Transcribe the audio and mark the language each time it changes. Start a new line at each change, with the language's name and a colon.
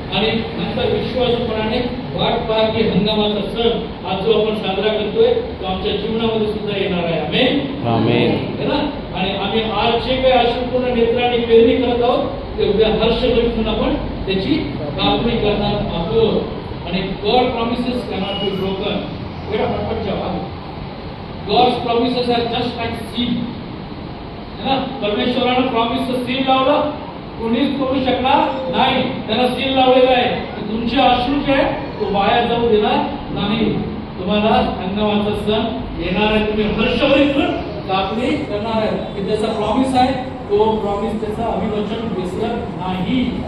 Marathi: आणि नंतर विश्वासूपणाने वाट पहा की हंगामाचा सण आज जो आपण साजरा करतोय तो आमच्या जीवनामध्ये सुद्धा येणार आहे. आमेन आमेन
Hindi: है ना.
Marathi: आणि आम्ही आज जे काही अश्रुपूर्ण नेत्रांनी पेरणी करत आहोत ते उद्या हर्षभरीतून आपण त्याची कापणी करणार आहोत. आणि
English: God promises cannot be broken. वेळा पटपट जवाब. God's promises are just like seed,
Hindi: है ना.
Marathi: परमेश्वरानं प्रॉमिसचं सील लावलं, कोणीच करू शकणार नाही, त्याला सील लावलेलं आहे की तुमचे अश्रू जे आहे तो वाया जाऊ देणार नाही. तुम्हाला हंगामाचा सण येणार आहे, तुम्ही हर्षभरीत कापणी करणार आहे. की त्याचा प्रॉमिस आहे, तो प्रॉमिस त्याचा अभिवचन विसरत नाही.